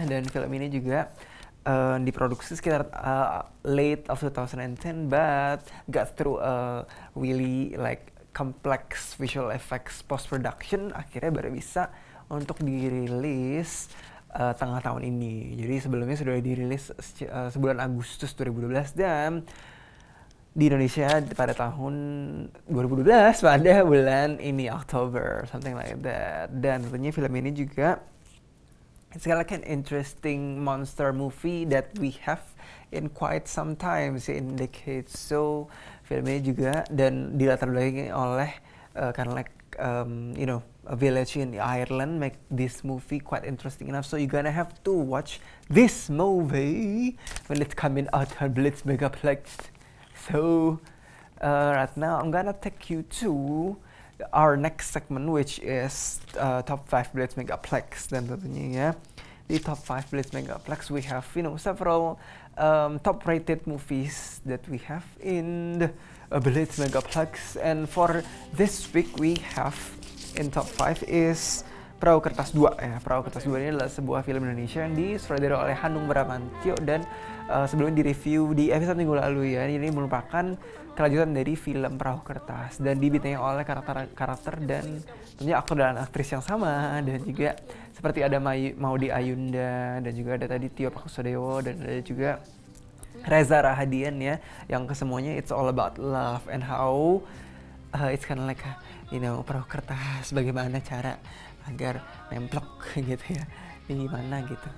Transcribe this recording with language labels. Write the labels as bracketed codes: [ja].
[id] Dan film ini juga diproduksi sekitar [en] late of 2010 but got through a really like complex visual effects post production, [id] akhirnya baru bisa untuk dirilis tengah tahun ini. Jadi sebelumnya sudah dirilis sebulan Agustus 2012 dan di Indonesia pada tahun 2012 pada bulan ini Oktober, [en] something like that. [id] Dan tentunya film ini juga [en] it's kind of like an interesting monster movie that we have in quite some time, in decades. So [id] film ini juga dan dilatar belakangi oleh [en] kind of like a village in Ireland, make this movie quite interesting enough. So you're gonna have to watch this movie when it's coming out on Blitz Megaplex. So right now I'm gonna take you to our next segment, which is top 5 Blitz Megaplex. [id] Dan tentunya ya di [en] top 5 Blitz Megaplex we have several top rated movies that we have in the Blitz Megaplex. And for this week we have in top 5 is Perahu Kertas 2 ya. [id] Perahu Kertas 2 ini adalah sebuah film Indonesia yang disutradarai oleh Hanung Bramantyo dan sebelumnya direview di episode minggu lalu ya. Ini merupakan kelanjutan dari film Perahu Kertas dan dibintangi oleh karakter dan tentunya aktor dan aktris yang sama, dan juga seperti ada Maudy Ayunda, dan juga ada tadi Tio Pakusadewo, dan ada juga Reza Rahadian ya, yang kesemuanya [en] it's all about love and how it's kind of like [id] perahu kertas, bagaimana cara agar nemplok gitu ya, gimana gitu.